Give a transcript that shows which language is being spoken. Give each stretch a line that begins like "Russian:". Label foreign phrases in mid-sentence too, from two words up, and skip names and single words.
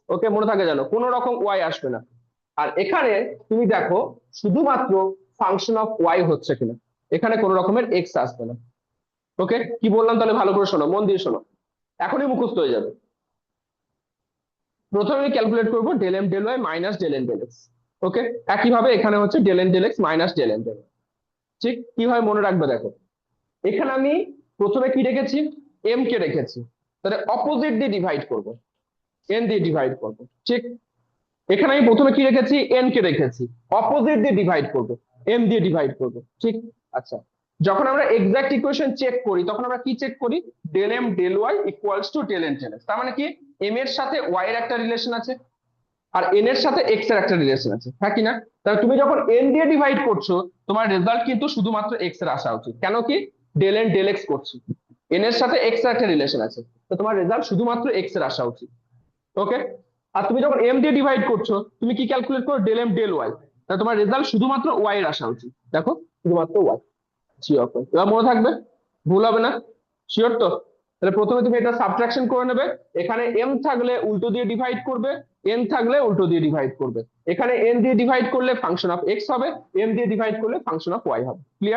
Bangla: ওকে, মনে থাকে জানো, কোনো রকম ওয়াই আসবে না। আর এখানে তুমি দেখো শুধুমাত্র
English: function of y
Bangla: হচ্ছে কিনা, এখানে কোনো রকমের এক্স আসবে না। ওকে, কি বললাম তাহলে ভালো করে শোনো, মন দিয়ে শোনো, এখনই মুখস্থ হয়ে যাবে। প্রথমে আমি ক্যালকুলেট করবো
English: del m del y minus del n del x.
Bangla: ওকে, একইভাবে এখানে হচ্ছে
English: del n del x minus del n del y.
Bangla: ঠিক, কিভাবে মনে রাখবে দেখো, এখানে আমি প্রথমে কি রেখেছি, m কে রেখেছি, তাহলে অপোজিট দিয়ে ডিভাইড করব, n দিয়ে ডিভাইড করব। ঠিক, এখানে আমি প্রথমে কি রেখেছি, n কে রেখেছি, অপোজিট দিয়ে ডিভাইড করব, m দিয়ে ডিভাইড করব। ঠিক, আচ্ছা, যখন আমরা
English: exact equation
Bangla: চেক করি তখন আমরা কি চেক করি,
English: del m del y equals to del n del x.
Bangla: তার মানে কি m এর সাথে y এর একটা রিলেশন আছে আর n এর সাথে x এর একটা রিলেশন আছে, হ্যাঁ কি না? তাহলে তুমি যখন n দিয়ে ডিভাইড করছো তোমার রেজাল্ট কিন্তু শুধুমাত্র x এর আসা উচিত, কেন কি
English: del n del x
Bangla: করছো, n এর সাথে x এর একটা রিলেশন আছে, তো তোমার রেজাল্ট শুধুমাত্র x এর আসা উচিত। ওকে, আর তুমি যখন m দিয়ে ডিভাইড করছো তুমি কি ক্যালকুলেট করো,
English: del m del y,
Bangla: তাহলে তোমার রেজাল্ট শুধুমাত্র y এর আসা উচিত। দেখো শুধুমাত্র y, শিওর তো? এবার মনে থাকবে, ভুল হবে না, শিওর তো? তাহলে প্রথমে তুমি এটা সাবট্রাকশন করে নেবে, এখানে m থাকলে উল্টো দিয়ে ডিভাইড করবে, n থাকলে উল্টো দিয়ে ডিভাইড করবে। এখানে n দিয়ে ডিভাইড করলে
English: function of x
Bangla: হবে, m দিয়ে ডিভাইড করলে
English: function of y
Bangla: হবে। ক্লিয়ার?